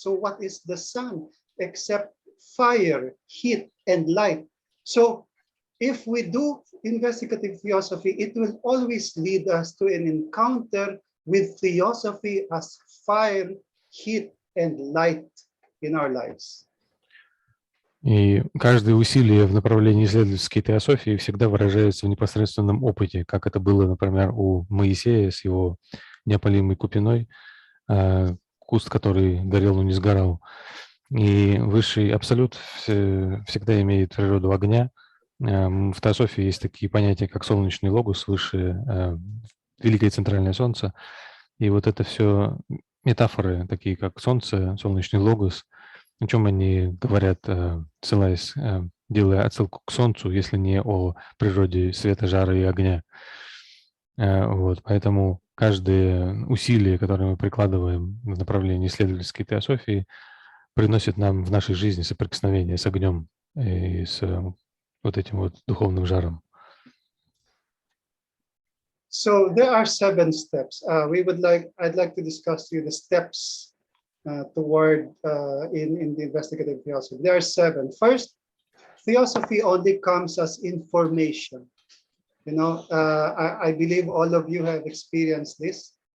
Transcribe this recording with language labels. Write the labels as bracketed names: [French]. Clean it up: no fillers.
[English] So what is the sun except fire, heat, and light? So if we do investigative theosophy, it will always lead us to an encounter with theosophy as fire, heat, and light in our lives. [Russian] И каждое усилие в направлении исследовательской теософии всегда выражается в непосредственном опыте, как это было, например, у Моисея с его неопалимой купиной, куст, который горел, но не сгорал. И высший абсолют всегда имеет природу огня. В теософии есть такие понятия, как солнечный логос, высшее, великое центральное солнце. И вот это все метафоры, такие как солнце, солнечный логос, о чем они говорят, ссылаясь, делая отсылку к солнцу, если не о природе света, жара и огня. Вот, поэтому каждое усилие, которое мы прикладываем в направлении исследовательской теософии, приносит нам в нашей жизни соприкосновение с огнем и с вот этим вот духовным жаром. [English] So there are 7 steps. I'd like to discuss with you the steps toward in the investigative theosophy. There are 7. First, theosophy only comes as information. I believe all of you have experienced this.